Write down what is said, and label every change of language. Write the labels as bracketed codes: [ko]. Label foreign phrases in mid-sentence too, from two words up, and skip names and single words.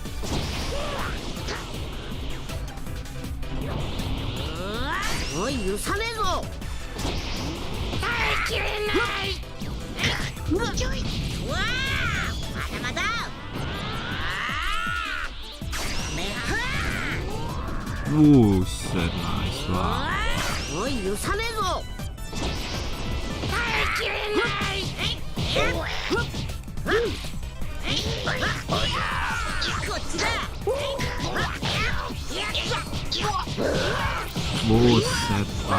[ja] おい、許さねえぞ。耐えきれない。うわまだまだ。 [id] Buset, nice banget. [ja] おい、許さねえぞ。耐えきれない。こっちだ。 [id] Buset, Pak.